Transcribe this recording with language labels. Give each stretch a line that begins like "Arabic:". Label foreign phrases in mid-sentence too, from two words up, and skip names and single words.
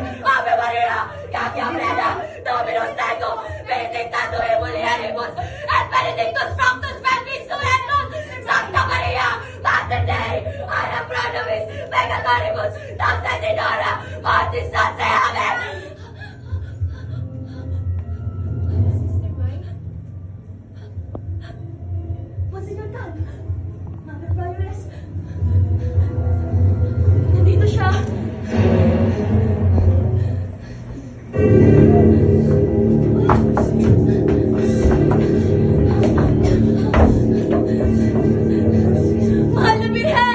Latin: Ave Maria, gratia plena, Dominus tecum, benedicta tui mulieribus, et benedictus fructus ventris tui, Iesus. Santa Maria, Mater Dei, ora pro nobis peccatoribus, nocte et in hora mortis nostre. Amen.
English: Sister Mai? Monsignor Tan, Mother Prioress,
Filipino: nandito siya. Mahal na Birhen!